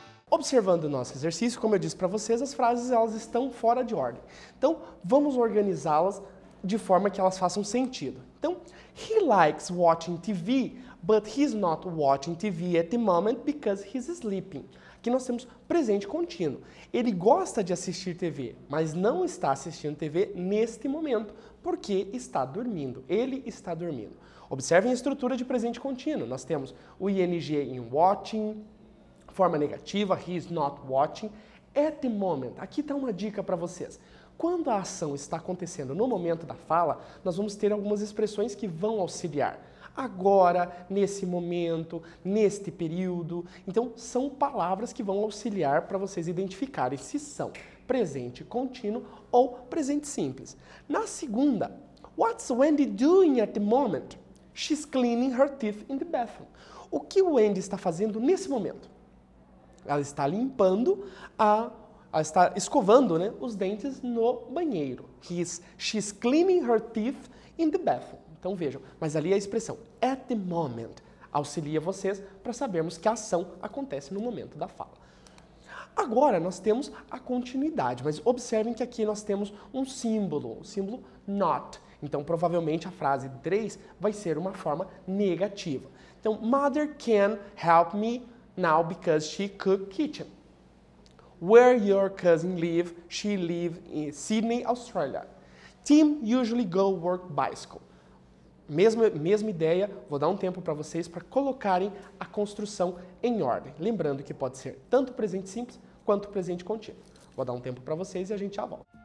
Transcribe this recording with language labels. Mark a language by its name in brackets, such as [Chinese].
[Portuguese] Observando o nosso exercício, como eu disse para vocês, as frases elas estão fora de ordem. Então, vamos organizá-las de forma que elas façam sentido. Então, [English] he likes watching TV, but he's not watching TV at the moment because he's sleeping. [Portuguese] Aqui nós temos presente contínuo. Ele gosta de assistir TV, mas não está assistindo TV neste momento, porque está dormindo. Ele está dormindo. Observem a estrutura de presente contínuo. Nós temos o ing em watching, forma negativa, [English] he is not watching. At the moment, [Portuguese] aqui está uma dica para vocês. Quando a ação está acontecendo no momento da fala, nós vamos ter algumas expressões que vão auxiliar. Agora, nesse momento, neste período. Então, são palavras que vão auxiliar para vocês identificarem se são presente contínuo ou presente simples. Na segunda, [English] what's Wendy doing at the moment? She's cleaning her teeth in the bathroom. [Portuguese] O que o Wendy está fazendo nesse momento? Ela está limpando ela está escovando, né, os dentes no banheiro. [English] She's cleaning her teeth in the bathroom. [Portuguese] Então vejam, mas ali a expressão at the moment auxilia vocês para sabermos que a ação acontece no momento da fala. Agora nós temos a continuidade, mas observem que aqui nós temos um símbolo, o símbolo not. Então provavelmente a frase 3 vai ser uma forma negativa. Então, [English] Mother can help me now because she cook kitchen. Where your cousin live? She live in Sydney, Australia. Tim usually go work bicycle. [Portuguese] Mesma ideia, vou dar um tempo para vocês para colocarem a construção em ordem. Lembrando que pode ser tanto presente simples quanto presente contínuo. Vou dar um tempo para vocês e a gente já volta.